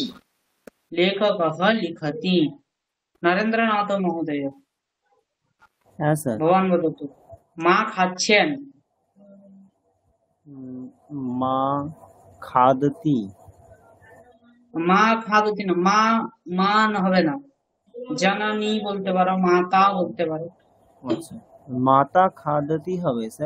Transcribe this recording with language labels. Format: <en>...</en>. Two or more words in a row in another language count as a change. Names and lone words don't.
<sa>लेखकः लिखति। नरेंद्रनाथ महोदय।</sa> <bn>হ্যাঁ স্যার।</bn> <sa>भवान् वदतु।</sa> <bn>মা খাচ্ছেন।</bn> <sa>মা খাদতি। মা খাদতি</sa> <bn>না, মা মান হবে না, জননী বলতে পারো, মাতা বলতে পারো। আচ্ছা,</bn> <sa>মাতা খাদতি</sa> <bn>হবে স্যার।</bn>